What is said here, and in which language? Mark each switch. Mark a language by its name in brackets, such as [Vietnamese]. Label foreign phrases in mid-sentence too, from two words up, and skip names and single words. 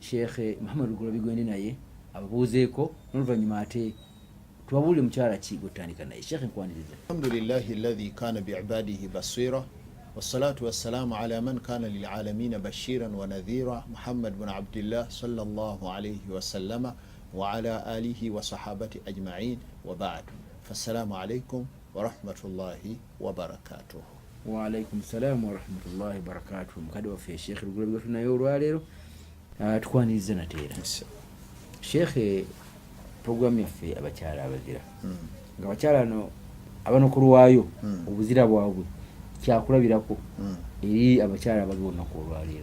[Ganda] Sheikh Muhammad Lugula bigwende naye ababuuzeeko n'oluvannyuma ate tubabuulire mukyala ki gwetutandika naye. Sheikh nkwaniriza. [Arabic] الحمد لله الذي كان بعباده بصيرا والصلاة والسلام على من كان للعالمين بشيرا ونذيرا محمد بن عبد الله صلى الله عليه وسلم وعلى آله وصحابته أجمعين وبعد. فالسلام عليكم ورحمة الله وبركاته. وعليكم السلام ورحمة الله وبركاته. [Ganda] Mukadde waffe Sheikh Lugula bigwende naye olwaleero tukwaniriza nateera. Sheikh program yaffe abakyala abazira nga abakyala no abanokulwayo obuzira bwabwe kyakulabirako eri abakyala abali olunaku olwaleero.